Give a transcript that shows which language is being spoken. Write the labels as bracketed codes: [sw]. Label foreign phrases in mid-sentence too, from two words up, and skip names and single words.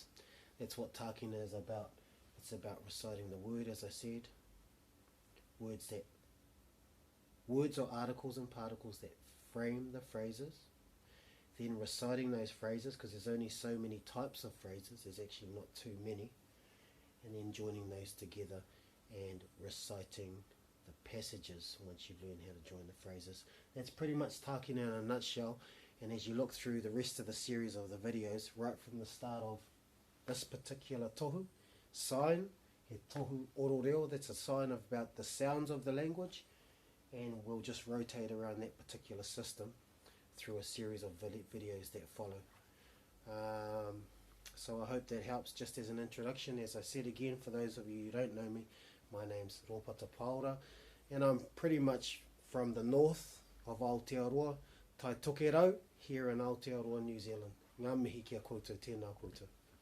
[en] That's what Tākina is about. It's about reciting the word, as I said, words that words or articles and particles that frame the phrases, then reciting those phrases, because there's only so many types of phrases, there's actually not too many, and then joining those together and reciting the passages once you've learned how to join the phrases. That's pretty much Tākina in a nutshell. And as you look through the rest of the series of the videos, right from the start of this particular tohu, sign, [mi] he tohu ororeo, [en] that's a sign about the sounds of the language, and we'll just rotate around that particular system through a series of videos that follow. So I hope that helps just as an introduction. As I said again, for those of you who don't know me, my name's Rōpata Pāora, and I'm pretty much from the north of Aotearoa, Tai Tokerau, here in Aotearoa, New Zealand. [mi] Ngā mihi kia koutou, tēnā koutou.